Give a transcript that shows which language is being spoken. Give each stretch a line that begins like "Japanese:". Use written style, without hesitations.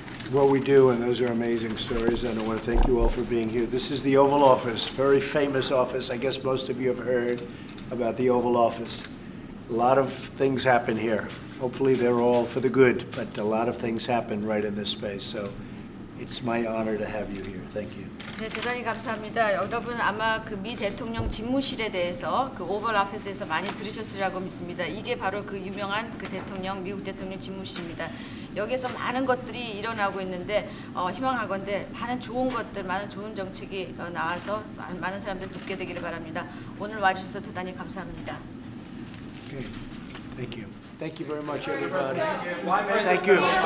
English: What we do, and those are amazing stories, and I want to thank you all for being here. This is the Oval Office, very famous office. I guess most of you have heard about the Oval Office. A lot of things happen here. Hopefully they're all for the good, but a lot of things happen right in this space. So it's my honor to have you here. Thank you.
Korean: 네, 대단히 감사합니다. 여러분 아마 그 미 대통령 집무실에 대해서 그 오벌 오피스에서 많이 들으셨으리라고 믿습니다. 이게 바로 그 유명한 그 대통령, 미국 대통령 집무실입니다. 여기에서 많은 것들이 일어나고 있는데 희망하건대 많은 좋은 것들, 많은 좋은 정책이 나와서 많은 사람들 돕게 되기를 바랍니다. 오늘 와주셔서 대단히 감사합니다.
English: Okay. Thank you. Thank you very much, everybody. Thank you.